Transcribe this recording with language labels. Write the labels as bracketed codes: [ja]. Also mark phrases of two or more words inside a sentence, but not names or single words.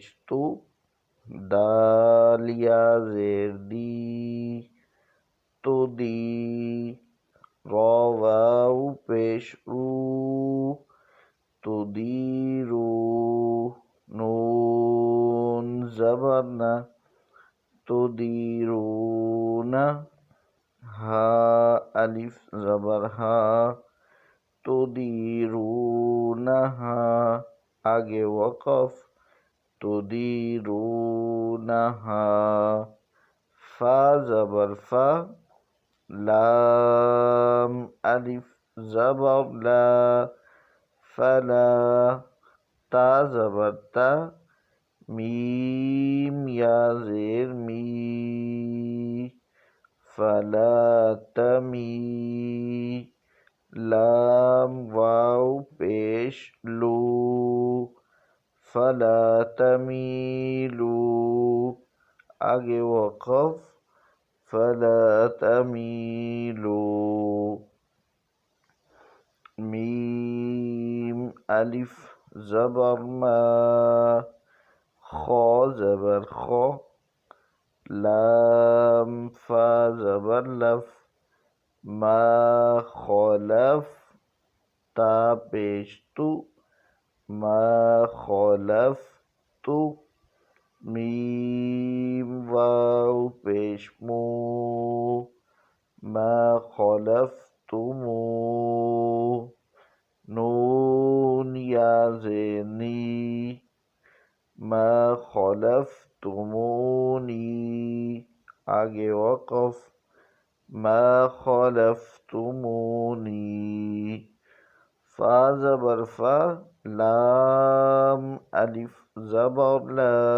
[ur] تو دال یا زیر دی تو دی را واو پیش رو تو دی رو نون زبر نا تو دی رو نا ہا الف زبر ہا تو دی رو نا ہا آگے وقف تو دی رو نا ہا فا زبر فا لام الف زبر لا [ar] فلا تا [ur] زبر تا میم یا زیر می [ar] فلا تمی [ur] لام واو پیش لو [ar] فلا تمیلو [ur] آگے وقف [ar] فلا تمیلو [ur] میم الف زبر ما خا زبر خا لام فا زبر لف [ar] ما خالف [ur] تا پیش تو [ar] ما خالف تو [ur] میم واو پیش مو [ar] ما خالفتمو [ur] نون یا زیر نی [ar] ما خالفتمونی [ur] آگے وقف [ar] ما خالفتمونی [ur] فا زبر فا لام الف زبر لا